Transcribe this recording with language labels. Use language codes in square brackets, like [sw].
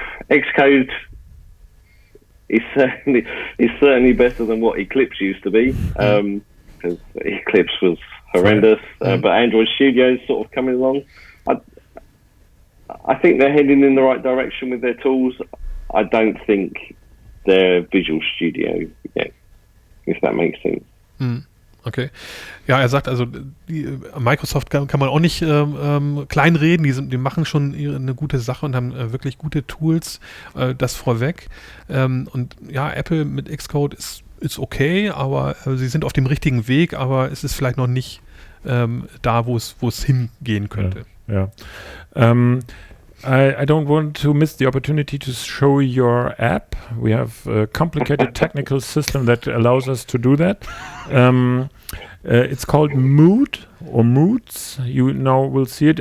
[en] Xcode is certainly better than what Eclipse used to be, because Eclipse was horrendous. But Android Studio is sort of coming along. I think they're heading in the right direction with their tools. I don't think they're Visual Studio yet, if that makes sense. Okay. [de] Ja, er sagt also, Microsoft kann man auch nicht kleinreden, die machen schon eine gute Sache und haben wirklich gute Tools, das vorweg. Und ja, Apple mit Xcode ist okay, aber sie sind auf dem richtigen Weg, aber es ist vielleicht noch nicht da, wo es hingehen könnte. Ja. [en] I don't want to miss the opportunity to show your app. We have a complicated technical system that allows us to do that. It's called Mood or Moods. You now will see it.